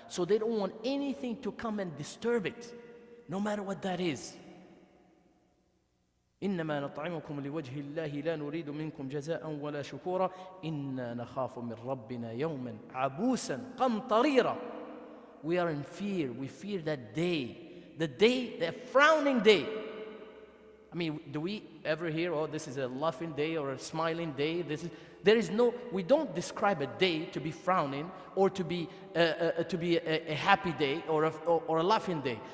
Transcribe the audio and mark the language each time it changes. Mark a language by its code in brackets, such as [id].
[en] So they don't want anything to come and disturb it, no matter what that is. [ar] إنما نطعمكم لوجه الله لا نريد منكم جزاء ولا شكورا إنا نخاف من ربنا يوما عبوسا قمطريرا. [en] We are in fear. We fear that day, the frowning day I mean, do we ever hear, oh, this is a laughing day or a smiling day? We don't describe a day to be frowning or to be a happy day or a laughing day.